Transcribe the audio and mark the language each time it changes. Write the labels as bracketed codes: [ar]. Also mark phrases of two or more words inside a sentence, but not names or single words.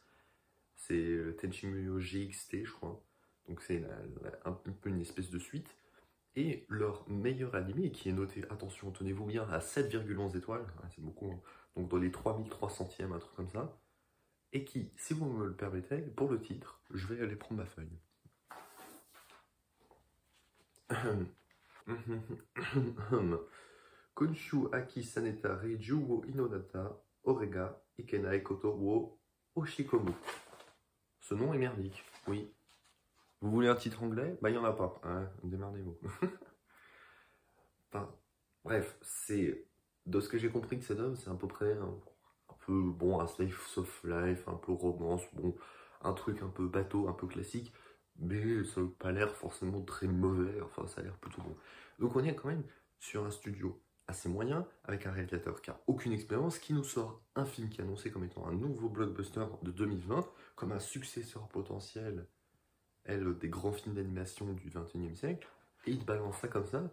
[fr] C'est Tenchi Muyo GXT je crois, donc c'est un peu une espèce de suite. Et leur meilleur animé, qui est noté, attention, tenez-vous bien, à 7,11 étoiles, c'est beaucoup, hein, donc dans les 3300e, un truc comme ça, et qui, si vous me le permettez, pour le titre, je vais aller prendre ma feuille. Konshu Aki Saneta Reiju wo Inonata Orega Ikenai Koto wo Oshikomu. Ce nom est merdique, oui. Vous voulez un titre anglais? Bah, il n'y en a pas, hein, démerdez-vous. Enfin, bref, c'est de ce que j'ai compris de cet homme, c'est à peu près un peu bon, un [en] slice of life, [fr] un peu romance, bon, un truc un peu bateau, un peu classique, mais ça n'a pas l'air forcément très mauvais, enfin ça a l'air plutôt bon. Donc on est quand même sur un studio assez moyen, avec un réalisateur qui a aucune expérience, qui nous sort un film qui est annoncé comme étant un nouveau blockbuster de 2020, comme un successeur potentiel, des grands films d'animation du XXIe siècle, et il balance ça comme ça.